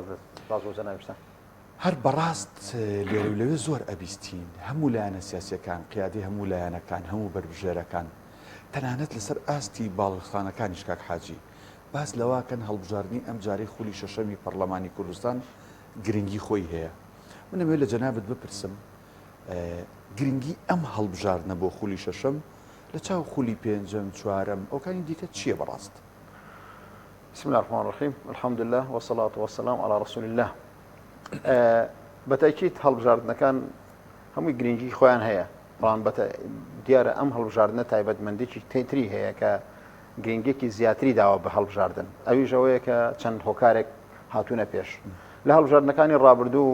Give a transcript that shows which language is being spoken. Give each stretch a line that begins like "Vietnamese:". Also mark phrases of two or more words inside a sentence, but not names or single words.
Central Kurdish: هەر بەڕاست لێرە و لەوێ زۆر ئەبیستین هەموو لایەنە سیاسیەکان، قیادی هەموو لایەنەکان، هەموو بەربژێرەکان، تەنانەت لەسەر ئاستی باڵغستانەکانیش کاک حاجی باس لەواکەن هەڵبژاردننی ئەم جارەی خولی شەشەمی پەرلەمانی کوردستان گرنگی خۆی هەیە. منەوێت لە جەنابەت بپرسم گرنگی ئەم هەڵبژاردنە بۆ خولی شەشەم لە چاو خولی پێنجەم چوارەم ئەوکانی دیکە چییە بەڕاست؟
Arabic: بسم الله الرحمن الرحيم الحمد لله والصلاة والسلام على رسول الله.
Central Kurdish: بەتاکید هەڵبژاردنەکان هەمووی گرنگی خۆیان هەیە، بەڵام دیارە ئەم هەڵبژاردنە تایبەتمەندێکی تری هەیە کە گرنگێکی زیاتری داوە بە هەڵبژاردن. ئەویش ئەوەیە کە چەند هۆکارێک هاتوونە پێش لە هەڵبژاردنەکانی ڕابردوو.